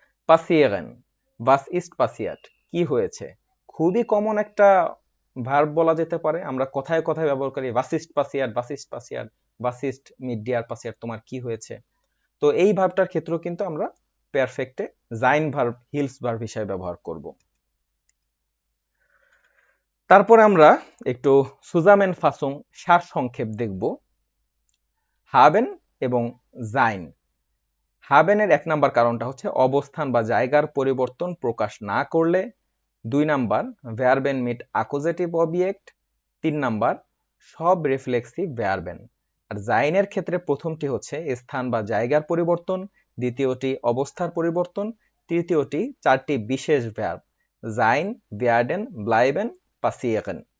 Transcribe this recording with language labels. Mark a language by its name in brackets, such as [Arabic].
[German] passieren, was ist passiert, [Bangla] কি হয়েছে, খুবই কমন একটা ভার্ব বলা যেতে পারে, আমরা কথায় কথায় ব্যবহার করি [German] was ist passiert, was ist passiert, was ist mit dir passiert, [Bangla] তোমার কি হয়েছে। তো এই ভার্বটার ক্ষেত্রেও কিন্তু আমরা পারফেক্টে sein ভার্ব হিলস ভার্ব হিসেবে ব্যবহার করব। তারপরে আমরা একটু Zusammenfassung সারসংক্ষেপ দেখব। haben এবং sein। haben এর 1 নাম্বার কারণটা হচ্ছে অবস্থান বা জায়গার পরিবর্তন প্রকাশ না করলে। 2 number [German] verben mit accusative object। [Bangla] 3 number সব রিফ্লেক্সিভ verben। আর sein এর ক্ষেত্রে প্রথমটি হচ্ছে স্থান বা জায়গার পরিবর্তন, দ্বিতীয়টি অবস্থার পরিবর্তন, তৃতীয়টি 4টি বিশেষ verb [German] sein, werden, bleiben, passieren।